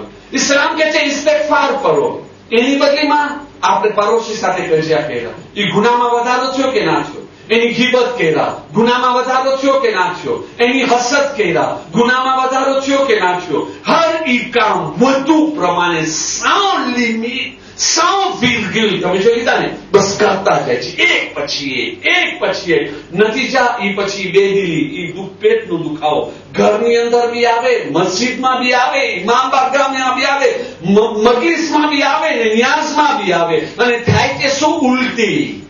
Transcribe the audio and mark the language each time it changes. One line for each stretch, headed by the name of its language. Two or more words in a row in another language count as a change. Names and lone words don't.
Gujarati: ઇસ્લામ કહે છે ઇસ્તિગફાર કરો. એની બદલીમાં આપણે પડોશી સાથે કજિયા કર્યા, એ ગુનામાં વધારો થયો કે ના થયો? એની ગીબત કર્યા, ગુનામાં વધારો થયો કે ના થયો? એની હસદ કર્યા, ગુનામાં વધારો થયો કે ના થયો? હર ઈ કામ વધુ પ્રમાણે
French: sans limite, sans virgule,
Gujarati: તમે જોઈ લીધા ને, બસ કરતા જાય છે એક પછી એક. નતીજા ઈ પછી બેદિલી, ઈ પેટનું દુખાવો ઘરની અંદર બી આવે, મસ્જિદમાં બી આવે, ઇમામ બારગાહમાં બી આવે, મજલિસમાં બી આવે ને નિયાઝમાં બી આવે. અને થાય કે શું? ઉલટી.